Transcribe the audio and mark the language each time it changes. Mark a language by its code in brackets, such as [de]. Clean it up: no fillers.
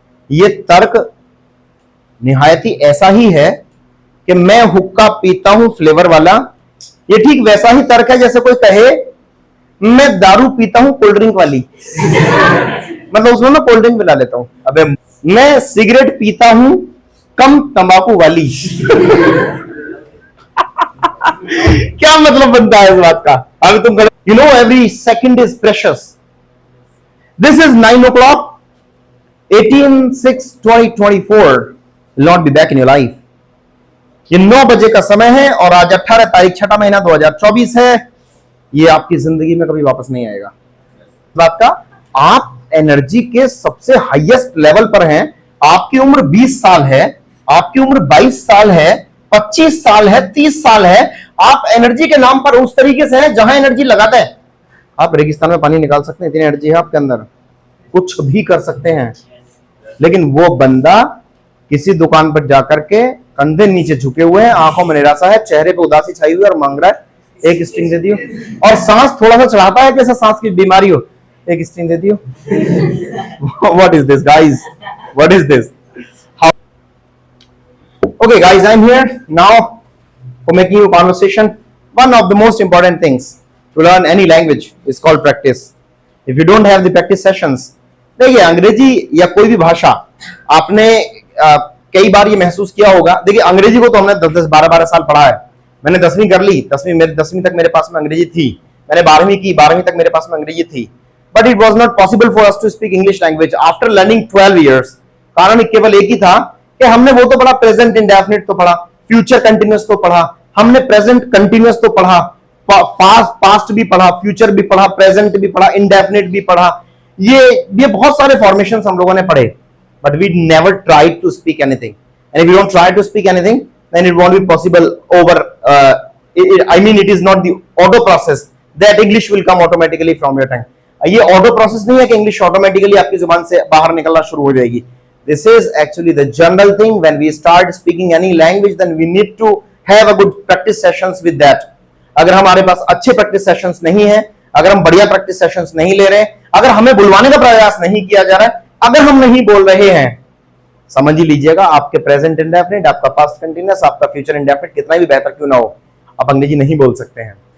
[hi] ये तर्क निहायती ऐसा ही है कि मैं हुक्का पीता हूं फ्लेवर वाला, ये ठीक वैसा ही तर्क है जैसे कोई कहे मैं दारू पीता हूं कोल्ड ड्रिंक वाली। मतलब उसमें मैं कोल्ड ड्रिंक मिला लेता हूं। अबे मैं सिगरेट पीता हूं कम तंबाकू वाली। क्या मतलब बनता है इस बात का? अभी तुम [en] You know every second is precious. This is 9 o'clock 18/6/2024 will not be back in your life। [hi] ये 9 बजे का समय है और आज 18 तारीख 6वां महीना 2024 है। ये आपकी जिंदगी में कभी वापस नहीं आएगा। बात का आप एनर्जी के सबसे हाईएस्ट लेवल पर हैं। आपकी उम्र 20 साल है, आपकी उम्र 22 साल है, 25 साल है, 30 साल है। आप एनर्जी के नाम पर उस तरीके से हैं जहां एनर्जी लगाते हैं। आप रेगिस्तान में पानी निकाल सकते हैं, इतनी एनर्जी है आपके अंदर, कुछ भी कर सकते हैं। लेकिन वो बंदा किसी दुकान पर जाकर के कंधे नीचे झुके हुए हैं, आंखों में निराशा है, चेहरे पे उदासी छाई हुई है और मांग रहा है एक स्ट्रिंग दे दियो। और सांस थोड़ा सा चढ़ाता है जैसे सांस की बीमारी हो, एक स्ट्रिंग दे दियो। [en] What is this guys, what is this? Okay guys, I'm here now for making you conversation. One of the most important things to learn any language is called practice. If you don't have the practice sessions, [hi] देखिए अंग्रेजी या कोई भी भाषा आपने कई बार ये महसूस किया होगा। देखिए अंग्रेजी को तो हमने 10-10, 12-12 साल पढ़ा है। मैंने 10वीं कर ली, 10वीं तक मेरे पास में अंग्रेजी थी। मैंने 12वीं की, 12वीं तक मेरे पास में अंग्रेजी थी। [en] But it was not possible for us to speak English language after learning 12 years। [hi] कारण केवल एक ही था कि हमने वो तो पढ़ा, प्रेजेंट इंडेफिनिट तो पढ़ा, फ्यूचर कंटिन्यूअस तो पढ़ा, हमने प्रेजेंट कंटिन्यूअस तो पढ़ा, पास्ट भी पढ़ा, फ्यूचर भी पढ़ा, प्रेजेंट भी पढ़ा, इंडेफिनिट भी पढ़ा। ये बहुत सारे फॉर्मेशंस हम लोगों ने पढ़े, [en] But we never tried to speak anything. And if you don't try to speak anything then it won't be possible over I mean it is not the auto process that English will come automatically from your tongue। [hi] ये auto process नहीं है कि English automatically आपकी जुबान से बाहर निकलना शुरू हो जाएगी। [en] This is actually the general thing। When we start speaking any language, then we need to have a good practice sessions with that। [hi] अगर हमारे पास अच्छे प्रैक्टिस सेशंस नहीं है, अगर हम बढ़िया प्रैक्टिस सेशंस नहीं ले रहे, अगर हमें बुलवाने का प्रयास नहीं किया जा रहा है, अगर हम नहीं बोल रहे हैं, समझ ही लीजिएगा आपके प्रेजेंट इंडेफिनिट, आपका पास्ट कंटिन्यूअस, आपका फ्यूचर इंडेफिनिट कितना भी बेहतर क्यों ना हो, आप अंग्रेजी नहीं बोल सकते हैं।